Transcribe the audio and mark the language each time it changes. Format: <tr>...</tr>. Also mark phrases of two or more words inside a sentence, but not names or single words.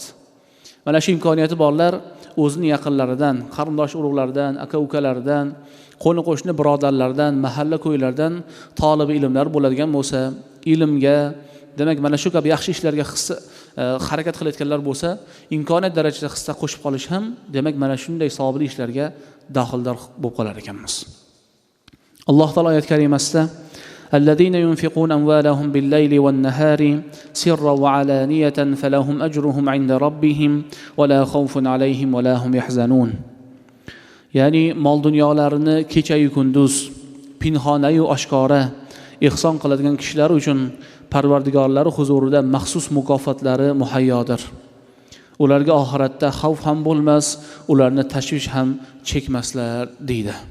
<uz>Mana shu imkoniyati borlar o'zining yaqinlaridan, qarindosh urug'laridan, aka-ukalaridan, qo'ni-qo'shni birodarlardan, mahalla ko'ylardan tolibi ilmlar bo'ladigan bo'lsa, ilmga, demak mana shu kabi yaxshi ishlarga harakat qilayotganlar bo'lsa, imkoniyat darajasida hissa qo'shib qolish ham, demak mana shunday savobli ishlarga daxldor bo'lib qolar ekanmiz. Alloh taolo oyat karimasida</uz> <ar>الذين ينفقون أموالهم بالليل والنهار سرا وعلانية فلهم أجرهم عند ربهم ولا خوف عليهم ولا هم يحزنون.</ar> <uz>Ya'ni mol dunyolarini kecha-yu kunduz, pinhona-yu oshkora ihson qiladigan kishilar uchun Parvardigorlari huzurida maxsus mukofotlari muhayyodir. Ularga oxiratda xavf ham bo'lmas, ularni tashvish ham chekmaslar deydi.</uz>